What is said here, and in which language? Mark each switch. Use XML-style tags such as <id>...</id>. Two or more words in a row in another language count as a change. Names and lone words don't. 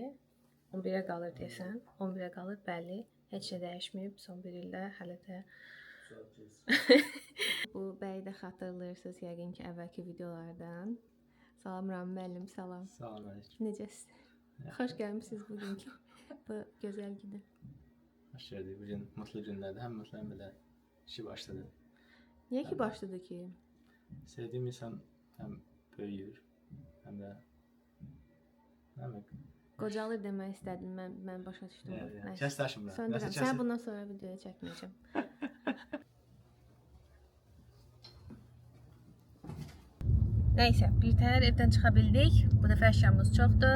<az>11-ə qalır deyəsən. 11-ə qalır, bəli. Heç şey dəyişməyib son bir ildə hələ də. Bu bəyi də xatırlayırsınız yəqin ki, əvvəlki videolardan. Salam Rami müəllim, salam. Salam aleyküm. Necəsiz? Xoş gəlmisiniz bugünkü bu gözəl günə.</az> <tr>Hoş geldin. Bugün mutlu günlerdi. Hem mutlu hem de işi başladı.</tr> <az>Niyə ki başladı ki?</az> <tr>Sevdiğim insan hem büyüyor hem de</tr> <az>Qocalır demək istədim, mən başa düşdüm. Kəs daşımla. Söndürəm. Sən bundan sonra videoya çəkməyəcəm. Nəysə, bir təhər evdən çıxa bildik. Bu dəfə əşyamız çoxdur.</az>